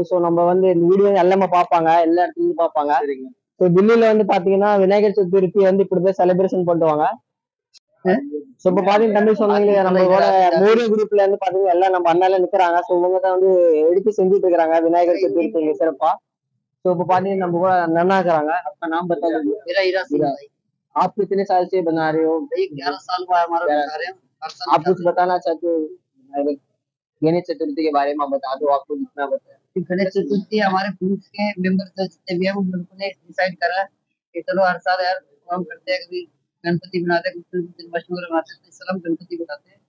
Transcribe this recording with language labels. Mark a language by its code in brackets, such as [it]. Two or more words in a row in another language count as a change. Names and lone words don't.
[ta] சோ நம்ம வந்து இந்த வீடியோ எல்லாமே பாப்பாங்க, எல்லா இடத்துலயும் பாப்பாங்க. சோ தில்லியில வந்து பாத்தீங்கன்னா விநாயகர் சதுர்த்தி வந்து இப்படிதான் செலிப்ரேஷன் பண்ணுவாங்க. சோ இப்ப பாத்தீங்கன்னா தமிழ் சொன்னாங்க நம்மளோட மூணு குரூப்ல இருந்து பாத்தீங்கன்னா எல்லாம் நம்ம அண்ணால நிக்கிறாங்க. சோ இவங்க தான் வந்து எடுத்து செஞ்சுட்டு இருக்கிறாங்க விநாயகர் சதுர்த்தி சிறப்பா. சோ இப்ப பாத்தீங்கன்னா நம்ம கூட நன்னா இருக்கிறாங்க. [hi] அப்ப नाम बता दीजिए। आप कितने साल से बना रहे हो? 11 साल हुआ हमारा बना रहे हैं। आप कुछ बताना चाहते हो गणेश चतुर्थी के बारे में? बता दो, आपको जितना बताया। गणेश चतुर्थी हमारे ग्रुप के मेंबर जितने भी हैं उन लोगों ने डिसाइड करा कि चलो हर साल यार हम करते हैं, कभी गणपति बनाते हैं, कुछ जन्माष्टमी बनाते हैं, इस साल हम गणपति बनाते हैं।